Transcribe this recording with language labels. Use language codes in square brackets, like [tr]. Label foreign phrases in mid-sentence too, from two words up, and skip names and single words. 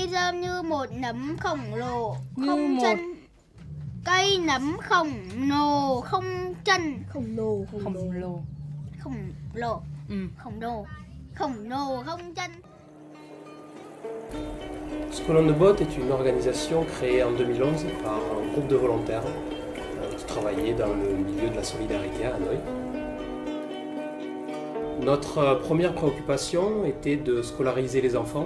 [vi] con như một nấm khổng lồ, Như không một- chân. Cây nấm khổng lồ không chân. khổng lồ Khổng lồ. Ừ. Khổng lồ không chân. [fr] Skolon de Bottes est une organisation créée en 2011 par un groupe de volontaires qui travaillaient dans le milieu de la solidarité à Hanoï. Notre première préoccupation était de scolariser les enfants.